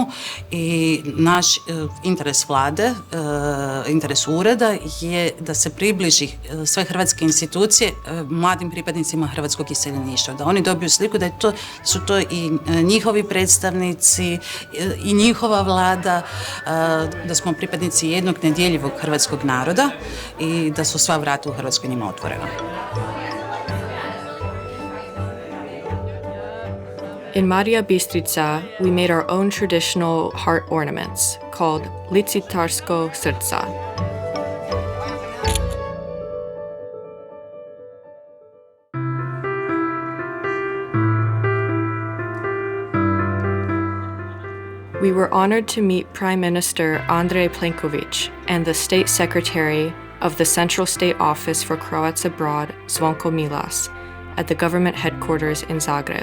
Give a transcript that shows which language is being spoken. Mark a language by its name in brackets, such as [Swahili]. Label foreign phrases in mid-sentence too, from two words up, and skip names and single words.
[Croatian] I naš interes vlade, interes ureda je da se približi sve hrvatske institucije mladim pripadnicima hrvatskog iseljeništva, da oni dobiju sliku da su to i njihovi predstavnici i njihova vlada, da smo pripadnici jednog nedjeljivog hrvatskog naroda i da su sva vrata u Hrvatskoj njima otvorena. [English] In Marija Bistrica, we made our own traditional heart ornaments called [Croatian] licitarsko srca. [English] We were honored to meet Prime Minister Andrej Plenković and the State Secretary of the Central State Office for Croats Abroad, Zvonko Milas, at the government headquarters in Zagreb.